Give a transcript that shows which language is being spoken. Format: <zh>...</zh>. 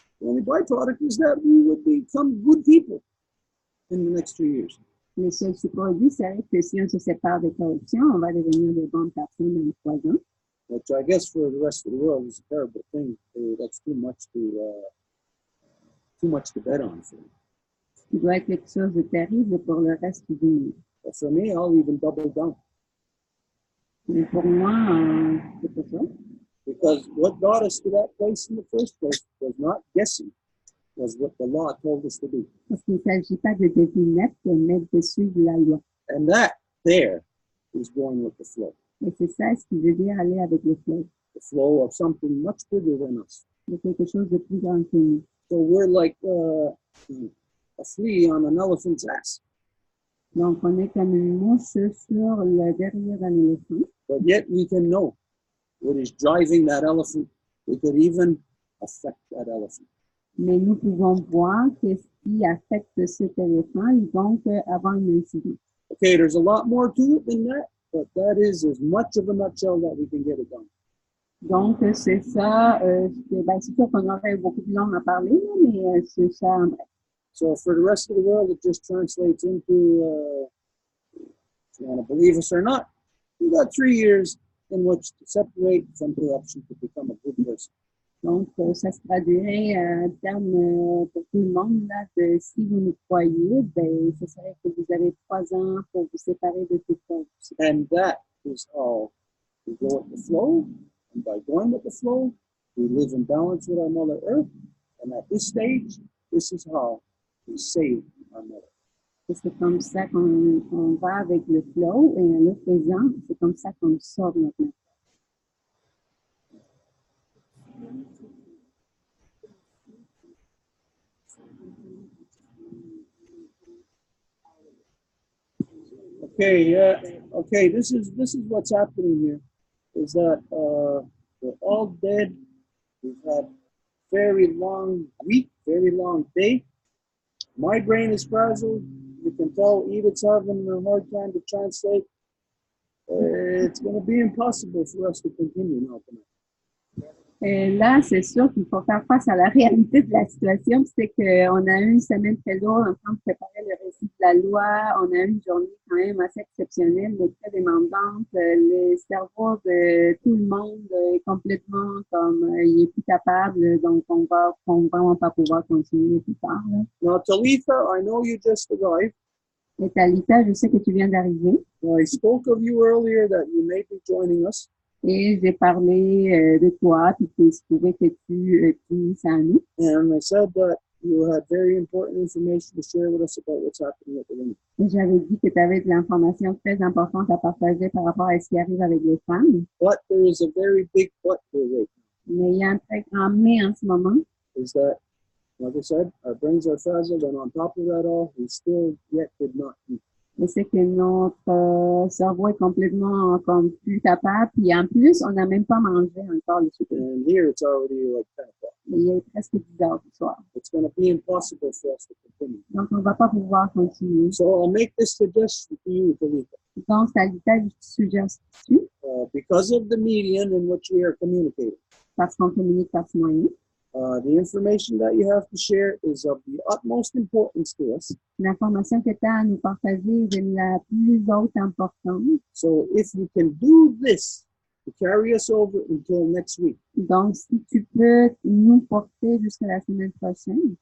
<en>The only byproduct is that we would become good people in the next 3 years.</en> <fr>Le seul sous-produit serait que si on se sépare de corruption, on va devenir de bonnes personnes dans 3 ans.</fr> <en>Which I guess for the rest of the world is a terrible thing. That's too much to bet on for me.</en> <fr>Ce qui doit être quelque chose de terrible pour le reste du monde.</fr> <en>But for me, I'll even double down.</en> <fr>Mais pour moi, c'est pas ça.</fr> <en>Because what got us to that place in the first place was not guessing, was what the law told us to do.</en> <fr>Parce qu'il ne s'agit pas de devinette, mais de suivre la loi.</fr> <en>And that there is going with the flow.</en> <fr>Et c'est ça ce qui veut dire aller avec le flow.</fr> <en>The flow of something much bigger than us.</en> <fr>De quelque chose de plus grand que nous.</fr> <en>So we're like a flea on an elephant's ass.</en> <fr>Donc on est comme une mouche sur le derrière d'un éléphant.</fr> <en>But yet we can know what is driving that elephant. We could even affect that elephant.</en> <fr>Mais nous pouvons voir qu'est-ce qui affecte cet éléphant et donc avoir une incidence.</fr> <en>Okay, there's a lot more to it than that, but that is as much of a nutshell that we can get it done.</en> <fr>Donc, c'est ça. C'est sûr qu'on aurait beaucoup plus long à parler, là, mais c'est ça en bref.</fr> <en>So for the rest of the world, it just translates into, if you want to believe us or not, you got 3 years in which to separate from corruption to become a good person.</en> <fr>Donc, ça se traduirait en termes pour tout le monde, là, de si vous nous croyez, ben, ce serait que vous avez 3 ans pour vous séparer de toute corruption.</fr> <en>And that is how we go with the flow. And by going with the flow, we live in balance with our Mother Earth. And at this stage, this is how we save our mother.</en> <fr>Et c'est comme ça qu'on va avec le flow et en le faisant, c'est comme ça qu'on sauve notre mère.</fr> <en>Okay, yeah. Okay, this is what's happening here. Is that we're all dead. We've had very long week, very long day. My brain is frazzled. You can tell Edith's having a hard time to translate. It's going to be impossible for us to continue now tonight.</en> <fr>Et là, c'est sûr qu'il faut faire face à la réalité de la situation. C'est qu'on a eu une semaine très lourde en train de préparer le récit de la loi. On a eu une journée quand même assez exceptionnelle, mais très demandante. Les cerveaux de tout le monde est complètement comme il est plus capable, donc on va vraiment pas pouvoir continuer plus tard. Là.</fr> <en>Now, Talitha, I know you just arrived.</en> <fr>Et Talitha, je sais que tu viens d'arriver.</fr> <en>I spoke of you earlier that you may be joining us.</en> <fr>Et j'ai parlé de toi, puis que je trouvais que tu finissais à nous.</fr> <en>And I said that you had very important information to share with us about what's happening at the Lune.</en> <fr>Et j'avais dit que tu avais de l'information très importante à partager par rapport à ce qui arrive avec les femmes.</fr> <en>But there is a very big but here right now.</en> <fr>Mais il y a un très grand mais en ce moment.</fr> <en>Is that, like I said, our brains are frazzled, and on top of that all, we still yet did not eat.</en> <fr>Et c'est que notre cerveau est complètement comme plus capable. Puis en plus, on n'a même pas mangé encore le souper.</fr> <en>And here it's already like 10 o'clock.</en> <fr>Il est presque 10 heures du soir.</fr> <en>It's going to be impossible for us to continue.</en> <fr>Donc, on ne va pas pouvoir continuer.</fr> <en>So I'll make this suggestion to you, Talitha.</en> <fr>Donc, Talitha, je te suggère ceci.</fr> <en>Because of the medium in which we are communicating.</en> <fr>Parce qu'on communique par ce moyen.</fr> <en>The information that you have to share is of the utmost importance to us.</en> <fr>L'information que tu as à nous partager est de la plus haute importance.</fr> <en>So if you can do this to carry us over until next week.</en> <fr>Donc, si tu peux nous porter jusqu'à la semaine prochaine.</fr>